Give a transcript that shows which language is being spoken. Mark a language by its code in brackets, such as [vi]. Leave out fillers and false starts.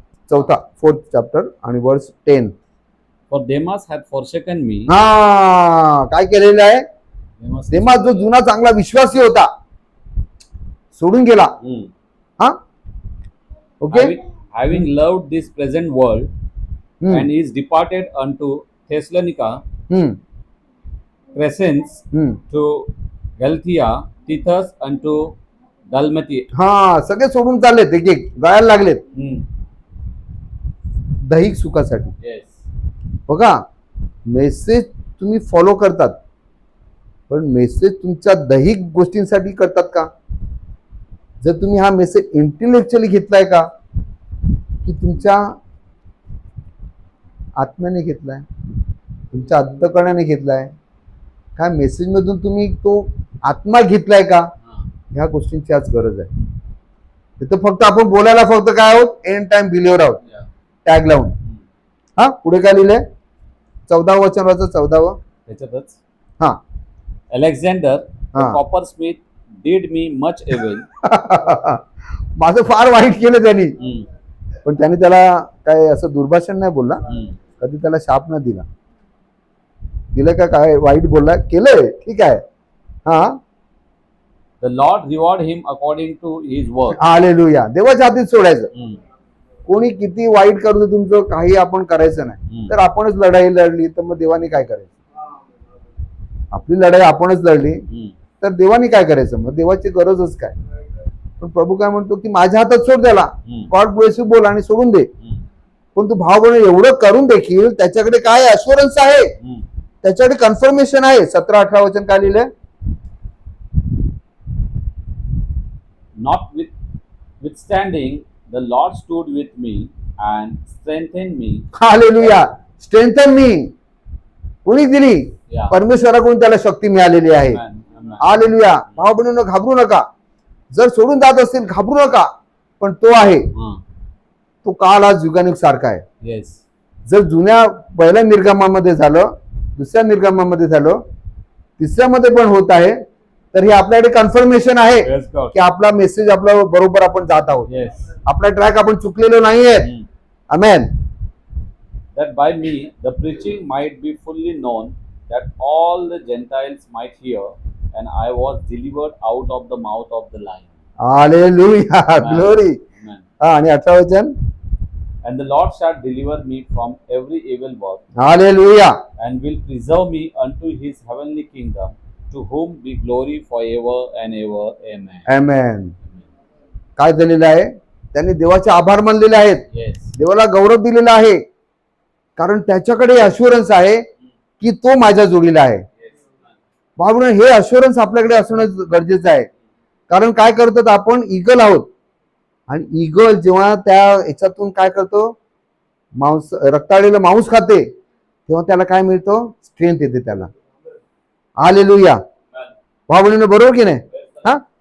[mr] 4th chapter आणि वर्स 10. [en] For Demas hath forsaken me. [mr] हा, काय केलेलं आहे? देमास जो जुना चांगला विश्वासी होता, सोडून गेला. हा, okay. [en] Having loved this present world, and is departed unto Thessalonica, Crescens, to Galatia, Titus unto Dalmatia. [mr] हा, सगळे सोडून चाललेत, एक एक जायला लागलेत दैहिक सुखासाठी. [en] Yes. [mr] बघा, मेसेज तुम्ही फॉलो करतात पण मेसेज तुमच्या दैहिक गोष्टींसाठी करतात का. जर तुम्ही हा मेसेज इंटेलेक्च्युअली घेतलाय का, की तुमच्या आत्म्याने घेतलाय, तुमच्या अंतःकरणाने घेतलाय, काय मेसेज मधून तुम्ही तो आत्मा घेतलाय का. ह्या गोष्टींची आज गरज आहे. तिथं फक्त आपण बोलायला फक्त काय आहोत, एंड टाइम बिलीवर आहोत, टॅग लावून. हा, पुढे काय लिहिलंय, 14 वचन वाचा. 14. त्याच्यातच. हा, [en] Alexander, the [mr] हा. [en] coppersmith, did me much evil. [mr] माझं फार वाईट केलं त्यांनी, पण त्याने त्याला काय असं दुर्भाषण नाही बोलला, कधी त्याला शाप न दिला. दिलं का काय वाईट बोलला, केलंय, ठीक आहे. हा, [en] The Lord reward him according to his work. [mr] Hallelujah. देवाच्या हातीत सोडायचं. कोणी किती वाईट करू दे तुमचं, काही आपण करायचं नाही. तर आपणच लढाई लढली तर मग देवाने काय करायचं. आपली लढाई आपणच लढली तर देवाने काय करायचं. मग देवाची गरजच काय. पण प्रभू काय म्हणतो की माझ्या हातात सोड त्याला, गॉड ब्लेस यू बोल आणि सोडून दे. पण तू भाव बहिणी एवढं करून देखील त्याच्याकडे काय अश्युरन्स आहे, त्याच्याकडे कन्फर्मेशन आहे. 17-18 वचन काय लिहिलंय. [en] Notwithstanding, the Lord stood with me and strengthened me. [mr] Hallelujah. Strengthen मी, कोणी दिली, [en] Yeah. [mr] परमेश्वराकडून त्याला शक्ती मिळालेली आहे. [en] Amen. Amen. [mr] हालेलुया. भाव बहिणींनो, घाबरू नका. जर सोडून जात असतील घाबरू नका, पण तो आहे, तो काल आज युगानुग सारखा आहे. [en] Yes. [mr] जर जुन्या पहिल्या निर्गमामध्ये झालं, दुसऱ्या निर्गमामध्ये झालं, तिसऱ्यामध्ये पण होत आहे, तर हे आपल्याकडे कन्फर्मेशन आहे [en] Yes, God. [mr] की आपला मेसेज आपला बरोबर आपण जात आहोत. [en] Yes. [mr] आपला ट्रॅक आपण चुकलेलो नाहीये. आमेन. [en] That by me the preaching might be fully known, that all the Gentiles might hear, and I was delivered out of the mouth of the lion. [mr] Hallelujah, glory. [en] Amen. [mr] आणि 18 वचन. [en] And the Lord shall deliver me from every evil work, [mr] hallelujah. [en] and will preserve me unto his heavenly kingdom, to whom be glory forever and ever. Amen. [mr] आमेन. काय झालेलं आहे? त्यांनी देवाचे आभार मानलेले आहेत, [en] Yes. [mr] देवाला गौरव दिलेला आहे, कारण त्याच्याकडे अश्युरन्स आहे की तो माझ्या जोडीला आहे. [en] Yes. [mr] बाबा, हे अश्युरन्स आपल्याकडे असणं गरजेचं आहे. कारण काय करतात, आपण ईगल आहोत, आणि ईगल जेव्हा त्या याच्यातून काय करतो, मांस, रक्ताळलेलं मांस खाते, तेव्हा त्याला काय मिळतं? स्ट्रेंथ येते त्याला. हालेलुया. भाऊ बहिणीनो, बरोबर की नाही? हा.